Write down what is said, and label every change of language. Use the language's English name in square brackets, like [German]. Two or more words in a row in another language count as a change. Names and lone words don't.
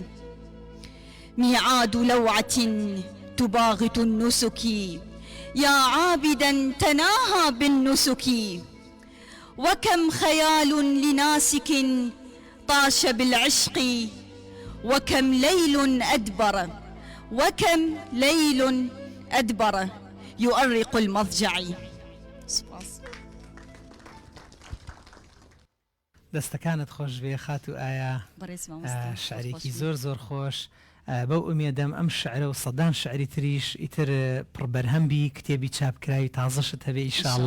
[Arabic] ميعاد لوعة تباغت النسك، يا عابدا تناهى بالنسك. وكم خيال لناسك طاش بالعشق، وكم ليل أدبر، وكم ليل أدبر يؤرق المضجع. [Central Kurdish] دەستەکانت خۆش بێ خات و ئایا شعرێکی زۆر زۆر خۆش بەو ئومێدەم ئەم شعرە و سەدان شعری تریش ئیتر پڕبەرهەمبی کتێبی چاپکراوی تازەشت هەبێ ئیشاءالله.